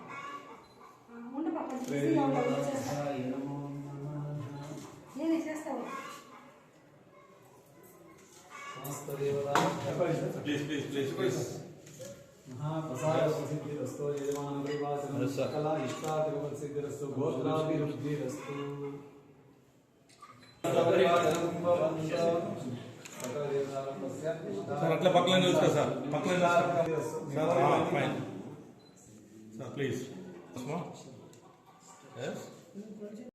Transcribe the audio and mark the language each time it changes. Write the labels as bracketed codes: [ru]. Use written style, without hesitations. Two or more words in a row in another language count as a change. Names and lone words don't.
[sa] समस्त देवता महाप्रसादसिद्धिरस्तु. यजमान परिवाचनं सकला इष्टातिरुपसिद्धिरस्तु. गोत्राभिवृद्धिरस्तु. परिवाचनं भवन्तु. [te] సార్ అట్లా పక్కన నిలుస్తా సార్, పక్కన [en] fine sir please.